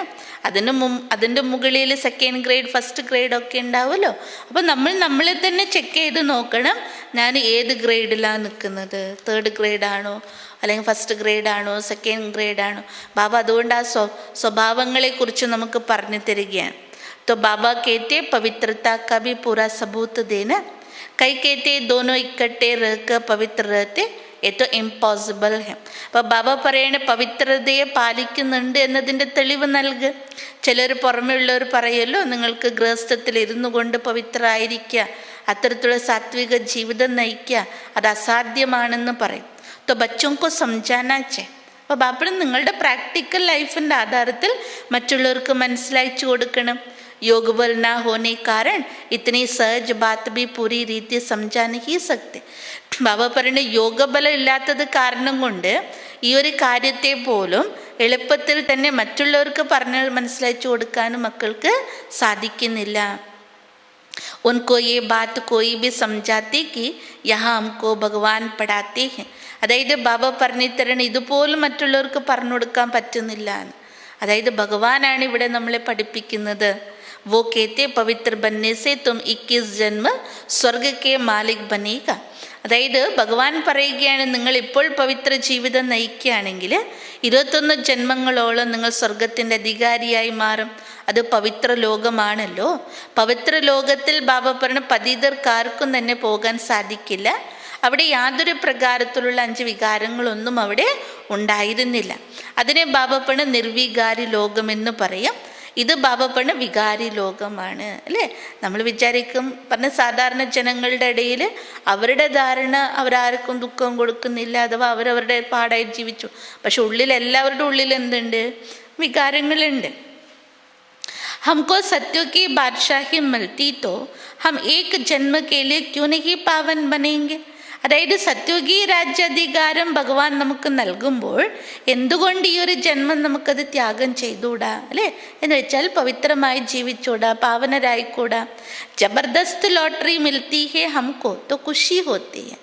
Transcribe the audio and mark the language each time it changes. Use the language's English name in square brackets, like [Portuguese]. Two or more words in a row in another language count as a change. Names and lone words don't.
[Malayalam] അതിൻ്റെ മുകളിൽ [English] second grade first grade [Malayalam] ഉണ്ടാവുമല്ലോ. അപ്പോൾ നമ്മളെ തന്നെ ചെക്ക് ചെയ്ത് നോക്കണം, ഞാൻ ഏത് ഗ്രേഡിലാണ് നിൽക്കുന്നത്. [English] third grade [Malayalam] അല്ലെങ്കിൽ [English] first grade second grade? [Malayalam] ബാബ അതുകൊണ്ട് ആ സ്വഭാവങ്ങളെക്കുറിച്ച് നമുക്ക് പറഞ്ഞു തരികയാണ്. [Hindi] तो बाबा कहते पवित्रता का भी पूरा सबूत देना. कई कहते दोनों इकट्ठे रहकर पवित्र रहते, ये तो इम्പോസിബിൾ है. [Malayalam] അപ്പോൾ ബാബ പറയണ പവിത്രതയെ പാലിക്കുന്നുണ്ട് എന്നതിൻ്റെ തെളിവ് നൽകുക. ചിലർ പുറമേ ഉള്ളവർ പറയുമല്ലോ, നിങ്ങൾക്ക് ഗൃഹസ്ഥത്തിൽ ഇരുന്നു കൊണ്ട് പവിത്രമായിരിക്കുക, അത്തരത്തിലുള്ള സാത്വിക ജീവിതം നയിക്കുക, അത് അസാധ്യമാണെന്ന് പറയും. [Hindi] तो बच्चों को समझाना चाहिए. [Malayalam] അപ്പോൾ ബാപ്പന് നിങ്ങളുടെ [English] practical life [Malayalam] ആധാരത്തിൽ മറ്റുള്ളവർക്ക് മനസ്സിലാക്കി കൊടുക്കണം. [Hindi] യോഗബൽ ना होने कारण इतनी सहज बात भी पूरी रीति समझा नहीं सकते. [Malayalam] ബാബ പറയുന്ന യോഗബലം ഇല്ലാത്തത് കാരണം കൊണ്ട് ഈ ഒരു കാര്യത്തെ പോലും എളുപ്പത്തിൽ തന്നെ മറ്റുള്ളവർക്ക് പറഞ്ഞ് മനസ്സിലാക്കി കൊടുക്കാനും മക്കൾക്ക് സാധിക്കുന്നില്ല. [Hindi] उनको ये बात कोई भी समझाते कि यहाँ हमको भगवान पढ़ाते हैं. [Malayalam] അതായത് ബാബ പറഞ്ഞു തരണം ഇതുപോലും മറ്റുള്ളവർക്ക് പറഞ്ഞു കൊടുക്കാൻ പറ്റുന്നില്ല. അതായത് ഭഗവാനാണ് ഇവിടെ നമ്മളെ പഠിപ്പിക്കുന്നത്. [Hindi] वो कहते पवित्र बनने से तुम 21 जन्म स्वर्ग के मालिक बनेगा. [Malayalam] അതായത് ഭഗവാൻ പറയുകയാണ്, നിങ്ങൾ ഇപ്പോൾ പവിത്ര ജീവിതം നയിക്കുകയാണെങ്കിൽ 21 ജന്മങ്ങളോളം നിങ്ങൾ സ്വർഗത്തിൻ്റെ അധികാരിയായി മാറും. അത് പവിത്ര ലോകമാണല്ലോ. പവിത്ര ലോകത്തിൽ ബാബ പറഞ്ഞ പതിതർക്കാർക്കും തന്നെ പോകാൻ സാധിക്കില്ല. അവിടെ യാതൊരു പ്രകാരത്തിലുള്ള 5 വികാരങ്ങളൊന്നും അവിടെ ഉണ്ടായിരുന്നില്ല. അതിനെ ബാബ പറഞ്ഞ നിർവികാരി ലോകമെന്ന് പറയും. ഇത് ബാബ പറഞ്ഞ വികാരി ലോകമാണ് അല്ലേ? നമ്മൾ വിചാരിക്കും പറഞ്ഞ സാധാരണ ജനങ്ങളുടെ ഇടയിൽ അവരുടെ ധാരണ അവരാർക്കും ദുഃഖം കൊടുക്കുന്നില്ല, അഥവാ അവരവരുടെ പാടായി ജീവിച്ചു. പക്ഷെ ഉള്ളിൽ എല്ലാവരുടെ ഉള്ളിൽ എന്തുണ്ട്? വികാരങ്ങളുണ്ട്. [Hindi] हमको सत्यों की बादशाही मिलती तो हम एक जन्म के लिए क्यों नहीं पावन बनेंगे. [Malayalam] അതായത് സത്യുഗി രാജ്യാധികാരം ഭഗവാൻ നമുക്ക് നൽകുമ്പോൾ എന്തുകൊണ്ട് ഈ ഒരു ജന്മം നമുക്കത് ത്യാഗം ചെയ്തുകൂടാ അല്ലേ? എന്ന് വെച്ചാൽ പവിത്രമായി ജീവിച്ചൂടാ, പാവനരായിക്കൂടാ. [Hindi] जबरदस्त लॉटरी मिलती है हमको तो खुशी होती है.